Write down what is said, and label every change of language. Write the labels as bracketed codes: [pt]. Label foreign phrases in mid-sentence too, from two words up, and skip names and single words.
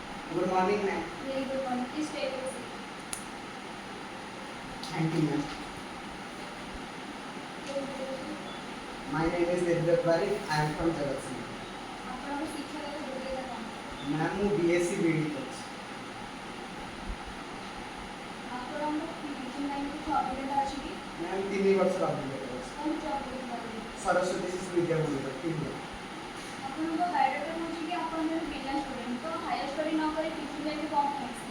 [en] Good morning, ma'am. Very good morning. Please take your seat. Thank you, ma'am. My name is Devdutt Parikh. I am from Jagatsinghpur. [or] ଆପଣଙ୍କ ଶିକ୍ଷାଗତ ଯୋଗ୍ୟତା କ'ଣ? Ma'am, ମୁଁ BSc BD କରିଛି। ଆପଣଙ୍କ [en] teaching lineରେ [or] କିଛି ଅଭିଜ୍ଞତା ଅଛି କି? Ma'am, 3 ବର୍ଷର ଅଭିଜ୍ଞତା ଅଛି। କ'ଣ ଜବ୍ କରିପାରିବେ? ସରସ୍ୱତୀ ଶିଶୁ ବିଦ୍ୟା ମନ୍ଦିର 3 ବର୍ଷ। ଆପଣଙ୍କ ବାୟୋଡାଟା କହୁଛି କି ଆପଣ ଜଣେ ବିନା ଷ୍ଟୁଡେଣ୍ଟ, ତ [en] higher study [or] ନ କରି [en] teaching lineରେ [or] କ'ଣ ପାଇଁ ଆସିଲେ?